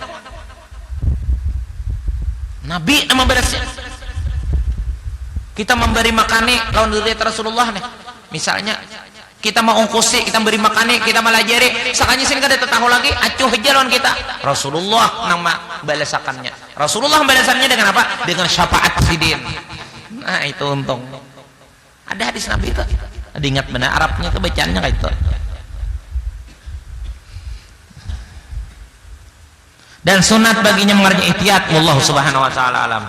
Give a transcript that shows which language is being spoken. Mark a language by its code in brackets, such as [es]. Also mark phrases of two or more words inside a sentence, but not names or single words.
[bjn] Nabi nama membalasnya. Kita memberi makani lawan dzurriyyat Rasulullah nih. Misalnya kita mau ongkosi, kita beri makani, kita melajari, sakanya sini kada tahu lagi, acuh aja lawan kita. Rasulullah nama balasakannya. [id] Rasulullah balasannya dengan apa? Dengan syafaat sidin. Nah itu untung. Ada hadis Nabi itu. [bjn] Ada ingat benar Arabnya itu bacaannya kayak itu. [id] dan sunat baginya mengerjakan ihtiyat. [ar] والله سبحانه وتعالى أعلم.